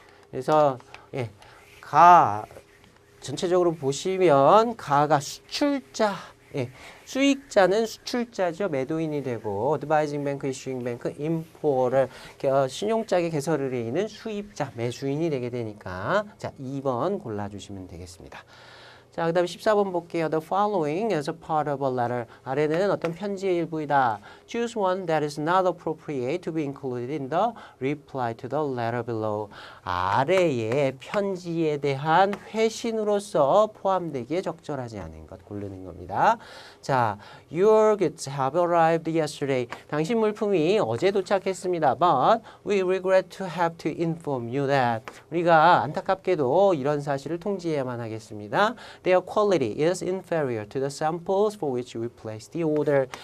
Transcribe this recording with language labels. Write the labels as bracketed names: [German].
[Korean] 그래서 전체적으로 보시면 가가 수출자, 수익자는 수출자죠. 매도인이 되고 어드바이징 뱅크, 이슈잉 뱅크, 임포를 신용장의 개설 의뢰인은 수입자, 매수인이 되게 되니까 자 2번 골라주시면 되겠습니다. 자, 그 다음에 14번 볼게요. [English] The following is a part of a letter. [Korean] 아래는 어떤 편지의 일부이다. [English] Choose one that is not appropriate to be included in the reply to the letter below. [Korean] 아래의 편지에 대한 회신으로서 포함되기에 적절하지 않은 것 고르는 겁니다. [English] 자, your goods have arrived yesterday. [Korean] 당신 물품이 어제 도착했습니다. [English] But we regret to have to inform you that. [Korean] 우리가 안타깝게도 이런 사실을 통지해야만 하겠습니다. [English] Their quality is inferior to the samples for which we placed the order.